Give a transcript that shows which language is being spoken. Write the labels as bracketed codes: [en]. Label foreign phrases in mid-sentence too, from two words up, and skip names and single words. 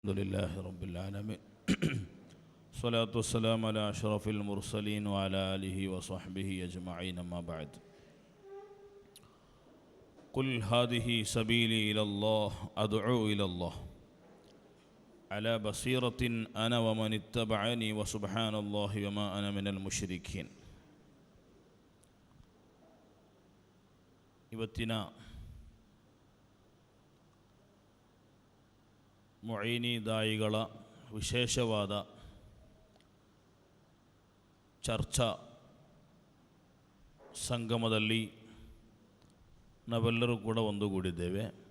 [ar] الحمد لله رب العالمين الصلاة والسلام على أشرف المرسلين وعلى آله وصحبه أجمعين أما بعد قل هذه سبيلي إلى الله أدعو إلى الله على بصيرة أنا ومن اتبعني وسبحان الله وما أنا من المشركين. [kn] ಇವತ್ತಿನ ಮುഈನಿ ದಾಯಿಗಳ ವಿಶೇಷವಾದ ಚರ್ಚಾ ಸಂಗಮದಲ್ಲಿ ನಾವೆಲ್ಲರೂ ಕೂಡ ಒಂದುಗೂಡಿದ್ದೇವೆ.